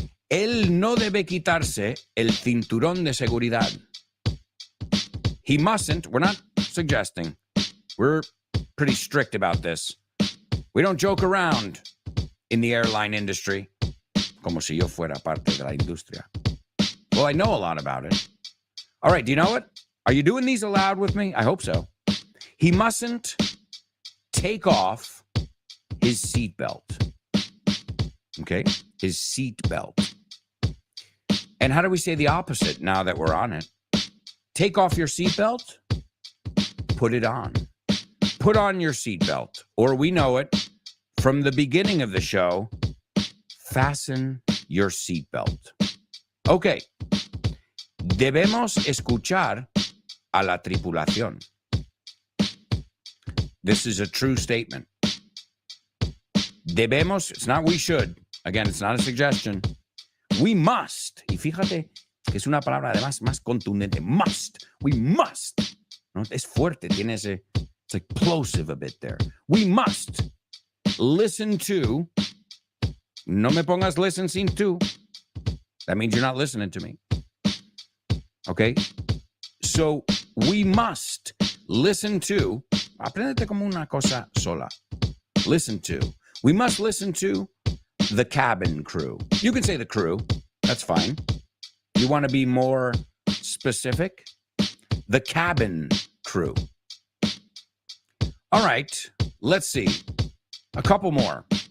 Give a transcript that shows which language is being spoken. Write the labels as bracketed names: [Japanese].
[Spanish] Él no debe quitarse el cinturón de seguridad. [English] He mustn't. We're not suggesting. We're pretty strict about this. We don't joke around in the airline industry. [Spanish] Como si yo fuera parte de la industria. [English] Well, I know a lot about it. All right, do you know it? Are you doing these aloud with me? I hope so. He mustn't take off his seatbelt. Okay? His seatbelt. And how do we say the opposite now that we're on it? Take off your seatbelt, put it on. Put on your seatbelt. Or we know it from the beginning of the show, fasten your seatbelt. Okay. [Spanish] Debemos escuchar a la tripulación. [English] This is a true statement. Debemos, it's not we should. Again, it's not a suggestion. We must. [Spanish] Y fíjate que es una palabra además más contundente. [English] Must. We must. [Spanish] ¿No? Es fuerte. Tiene ese, [English] it's like plosive a bit there. We must listen to. [Spanish] No me pongas [English] listen sin to. That means you're not listening to me. Okay? So we must listen to. [Spanish] Apréndete como una cosa sola. [English] Listen to. We must listen to the cabin crew. You can say the crew. That's fine. You want to be more specific? The cabin crew. All right. Let's see. A couple more.